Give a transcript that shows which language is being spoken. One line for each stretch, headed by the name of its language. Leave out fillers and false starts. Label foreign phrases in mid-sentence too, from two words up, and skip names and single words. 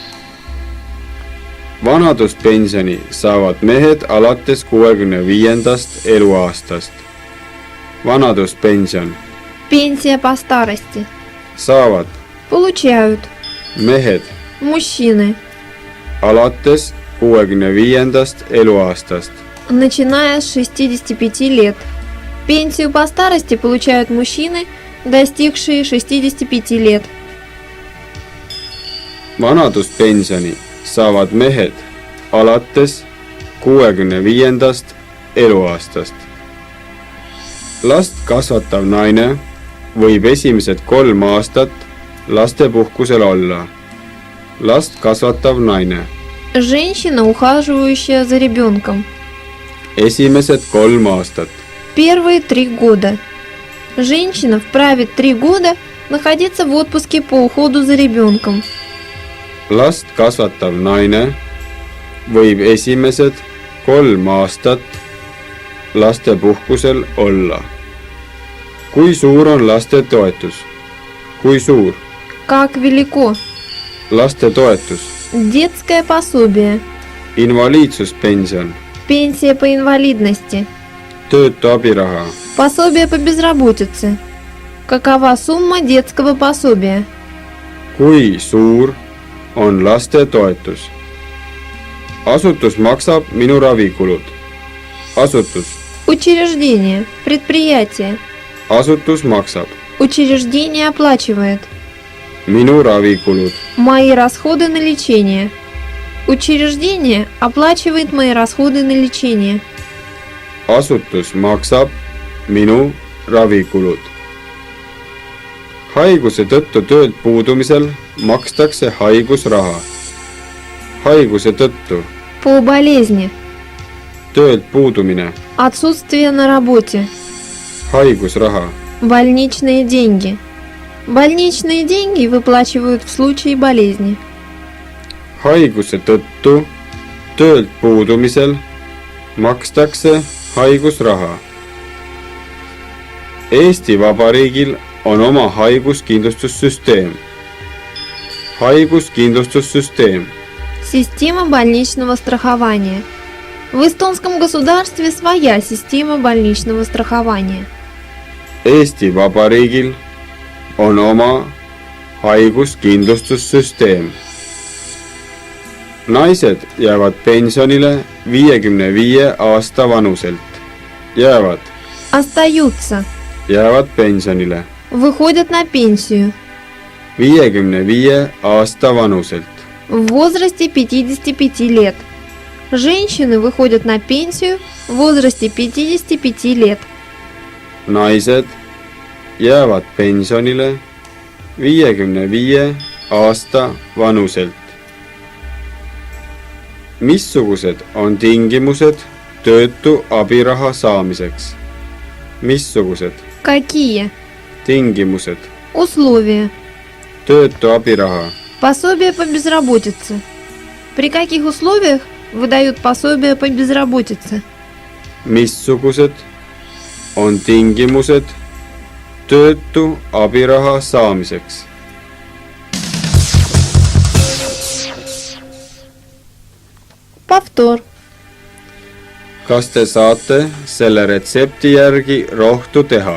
Estonian: Vanaduspensioni saavad mehed alates 65. eluaastast. Vanaduspension
Russian: Пенсия по старости.
Estonian: saavad
Russian: Получают
Estonian: mehed
Russian: мужчины,
Estonian: alates 65. eluaastast.
Russian: начиная с 65 лет. Пенсию по старости получают мужчины, достигшие 65 лет.
Estonian: Vanaduspensioni saavad mehed alates 65. eluaastast. Last kasvatav naine võib esimesed 3 aastat lastepuhkusel olla. Last kasvatav naine
Russian: Женщина, ухаживающая за ребенком.
Estonian: esimesed 3 aastat.
Russian: Первые 3 года. Женщина вправе 3 года находиться в отпуске по уходу за ребенком.
Estonian: Last kasvatav naine võib esimesed 3 aastat lastepuhkusel olla. Kui suur on lastetoetus? Kui suur?
Russian: Как велико?
Estonian: Lastetoetus,
Russian: Детское пособие.
Estonian: invaliidsuspension,
Russian: Пенсия по инвалидности.
Estonian: töötu abiraha,
Russian: Пособие по безработице. Какова сумма детского пособия?
Estonian: kui suur on lastetoetus? Asutus maksab minu ravikulud. Asutus,
Russian: Учреждение. Предприятие.
Estonian: asutus maksab
Russian: Учреждение оплачивает.
Estonian: minu ravikulud.
Russian: Мои расходы на лечение. Учреждение оплачивает мои расходы на лечение.
Estonian: Asutus maksab minu ravikulud. Haiguse tõttu töölt puudumisel makstakse haigusraha. Haiguse tõttu
Russian: По болезни.
Estonian: töölt puudumine,
Russian: Отсутствие на работе.
Estonian: haigusraha.
Russian: Больничные деньги. Больничные деньги выплачивают в случае болезни.
Estonian: Haiguse tõttu töölt puudumisel makstakse haigusraha. Eesti Vabariigil on oma haiguskindlustussüsteem. Haiguskindlustussüsteem.
Russian: Система больничного страхования. В эстонском государстве своя система больничного страхования.
Estonian: Eesti Vabariigil on oma haiguskindlustussüsteem. Naised jäävad pensionile 55 aasta vanuselt.
Russian: Остаются.
Estonian: Jäävad pensionile
Russian: Выходят на пенсию
Estonian: 55 aasta vanuselt.
Russian: в возрасте 55 лет. Женщины выходят на пенсию в возрасте 55 лет.
Estonian: Naised jäävad pensionile 55 aasta vanuselt. Missugused on tingimused töötu abiraha saamiseks? Missugused
Russian: Какие?
Estonian: tingimused
Russian: Условия.
Estonian: töötu abiraha?
Russian: Пособие по безработице. При каких условиях выдают пособие по безработице?
Estonian: Missugused on tingimused töötu abiraha saamiseks?
Russian: Повтор.
Estonian: Kas te saate selle retsepti järgi rohtu teha?